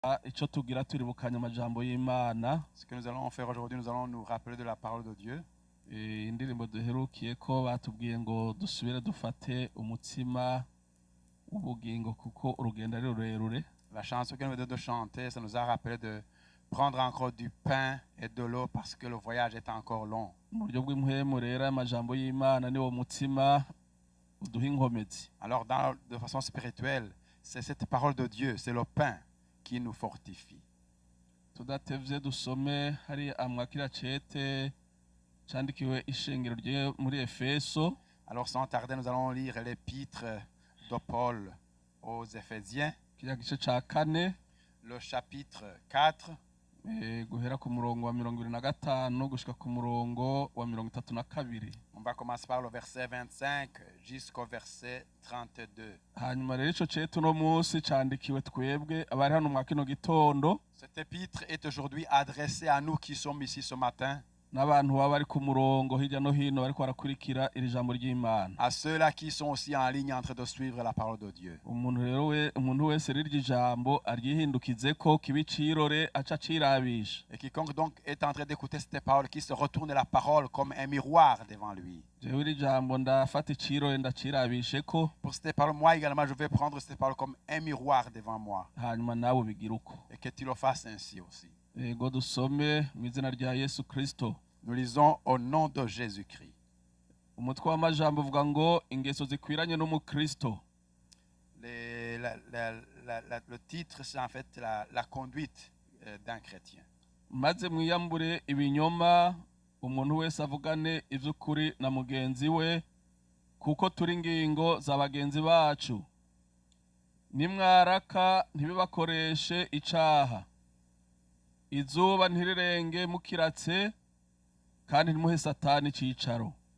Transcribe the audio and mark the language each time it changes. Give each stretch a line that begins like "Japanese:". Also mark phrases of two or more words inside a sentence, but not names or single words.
Rundi: Ico tugira turibukanya amajambo y'Imana.
French: Ce que nous allons faire aujourd'hui, nous allons nous rappeler de la parole de Dieu.
Rundi: Indirimbo duherukiyeko batubwiye ngo dusubire dufate umutsima w'ubugingo kuko urugendo ari rurerure.
French: La chanson que nous venons de chanter, ça nous a rappelé de prendre encore du pain et de l'eau parce que le voyage est encore long.
Rundi: Mu buryo bw'impwemu rero amajambo y'Imana niwo mutsima uduha inkomezi.
French: Alors, de façon spirituelle, c'est cette parole de Dieu, c'est le pain qui nous fortifie.
Rundi: Tudatevye dusome hari amwakira cete candikiwe ishengero rye muri Efeso.
French: Alors, sans tarder, nous allons lire l'épître de Paul aux Éphésiens,
Rundi: Kirya gice ca kane
French: le chapitre 4,
Rundi: guhera ku murongo wa 25 gushika ku murongo wa 32.
French: on va commencer par le verset 25 jusqu'au verset 32.
Rundi: Hanyuma rero ico cete uno munsi candikiwe twebwe abari hano mwa kino gitondo
French: Cet épître est aujourd'hui adressé à nous qui sommes ici ce matin,
Rundi: n'abantu baba bari ku murongo hirya no hino bariko barakurikira iri jambo ry'Imana.
French: à ceux-là qui sont aussi en ligne en train de suivre la parole de Dieu.
Rundi: Umuntu wese rirya jambo aryihindukizeko kibi cirore aca cirabisha.
French: Et quiconque donc est en train d'écouter cette parole, qui se retourne la parole comme un miroir devant lui.
Rundi: Jewe iri jambo ndafata icirore ndacirabisheko,
French: Pour cette parole, moi également, je vais prendre cette parole comme un miroir devant moi.
Rundi: hanyuma nawe bigira uko.
French: Et que tu le fasses ainsi aussi.
Rundi: Ego dusome mu izina rya Yesu Kristo.
French: Nous lisons au nom de Jésus-Christ.
Rundi: Umutwe w'amajambo uvuga ngo ingeso zikwiranye n'umukristo.
French: Le titre, c'est en fait la conduite d'un chrétien.
Rundi: Maze mwiyambure ibinyoma, umuntu wese avugane ivy'ukuri na mugenzi we, kuko turi ingingo za bagenzi bacu. Nimwaraka ntibibakoreshe icaha. Izuba ntirirenge mukiratse, kandi ntimuhe Satani icicaro.